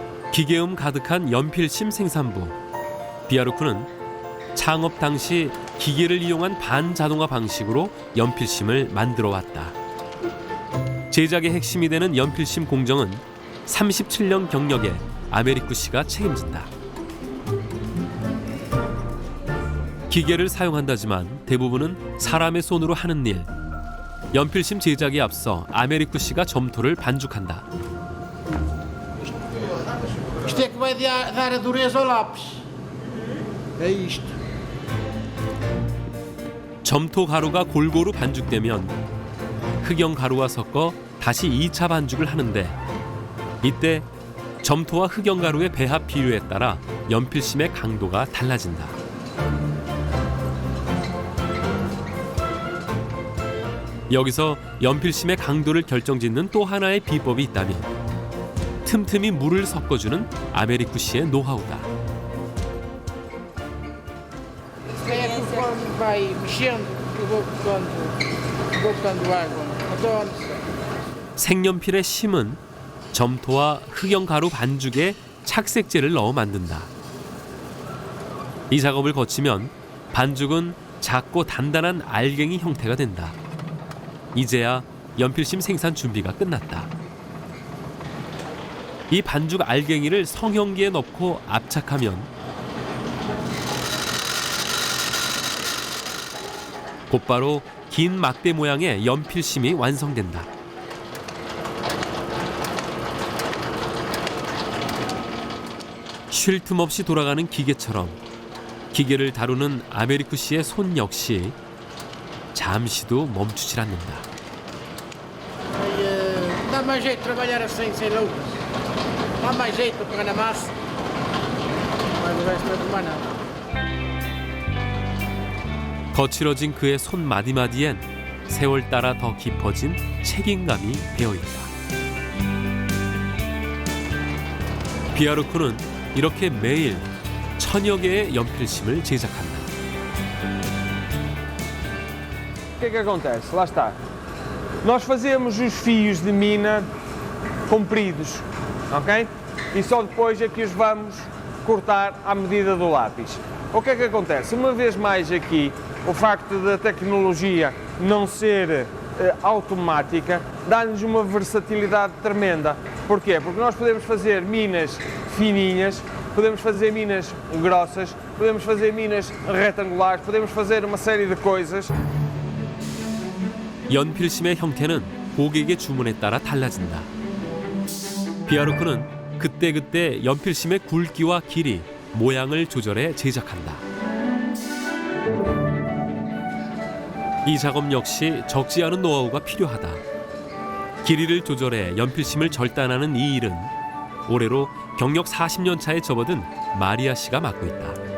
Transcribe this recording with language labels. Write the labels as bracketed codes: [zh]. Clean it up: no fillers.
[ko] 기계음 가득한 연필심 생산부. 비아르쿠는 창업 당시 기계를 이용한 반자동화 방식으로 연필심을 만들어 왔다. 제작의 핵심이 되는 연필심 공정은 37년 경력의 아메리쿠 씨가 책임진다. 기계를 사용한다지만 대부분은 사람의 손으로 하는 일. 연필심 제작에 앞서 아메리쿠 씨가 점토를 반죽한다. [pt] Isto é que vai dar a dureza ao lápis. É isto. [ko] 점토 가루가 골고루 반죽되면 흑연 가루와 섞어 다시 2차 반죽을 하는데 이때 점토와 흑연 가루의 배합 비율에 따라 연필심의 강도가 달라진다. 여기서 연필심의 강도를 결정짓는 또 하나의 비법이 있다면 틈틈이 물을 섞어주는 아메리쿠 씨의 노하우다. [pt] É conforme vai mexendo que vou botando água. Então, [ko] 색연필의 심은 점토와 흑연 가루 반죽에 착색제를 넣어 만든다. 이 작업을 거치면 반죽은 작고 단단한 알갱이 형태가 된다. 이제야 연필심 생산 준비가 끝났다. 이 반죽 알갱이를 성형기에 넣고 압착하면 곧바로 긴 막대 모양의 연필심이 완성된다. 쉴 틈 없이 돌아가는 기계처럼 기계를 다루는 아메리쿠 씨의 손 역시 잠시도 멈추질 않는다. [pt] dá mais jeito de trabalhar assim, sem luvas. Dá mais jeito para pegar na massa. Mas o resto não é tomar nada. [ko] 거칠어진 그의 손 마디마디엔 세월 따라 더 깊어진 책임감이 배어있다. 비아르쿠는 이렇게 매일 1000여 개의 연필심을 제작한다. [pt] O que é que acontece? Lá está. Nós fazemos os fios de mina compridos, ok? E só depois é que os vamos cortar à medida do lápis. O que é que acontece? Uma vez mais aqui, o facto da tecnologia não ser automática dá-nos uma versatilidade tremenda. Porquê? Porque nós podemos fazer minas fininhas, podemos fazer minas grossas, podemos fazer minas retangulares, podemos fazer uma série de coisas. [ko] 연필심의 형태는 고객의 주문에 따라 달라진다. 비아르쿠는 그때그때 연필심의 굵기와 길이, 모양을 조절해 제작한다. 이 작업 역시 적지 않은 노하우가 필요하다. 길이를 조절해 연필심을 절단하는 이 일은 올해로 경력 40년 차에 접어든 마리아 씨가 맡고 있다.